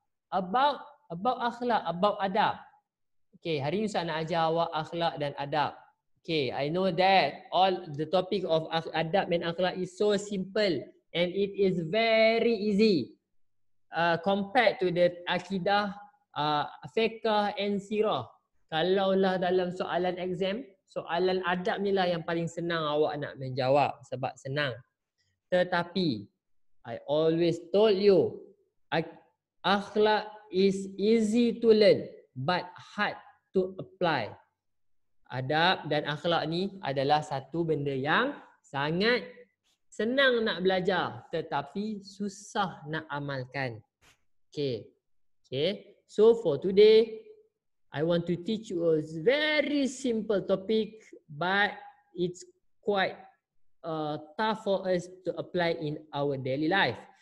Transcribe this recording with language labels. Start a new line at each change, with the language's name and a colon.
English: About akhlak, about adab.
Malay: Okay, hari ini Ustaz nak ajar awak akhlak dan adab.
English: Okay, I know that all the topic of adab and akhlak is so simple and it is very easy compared to the akidah, fiqh and sirah.
Malay: Kalaulah dalam soalan exam, soalan adab ni lah yang paling senang awak nak menjawab sebab senang.
English: Tetapi I always told you, akhlak is easy to learn but hard to apply.
Malay: Adab dan akhlak ni adalah satu benda yang sangat senang nak belajar tetapi susah nak amalkan. Okay.
English: So for today, I want to teach you a very simple topic but it's quite tough for us to apply in our daily life.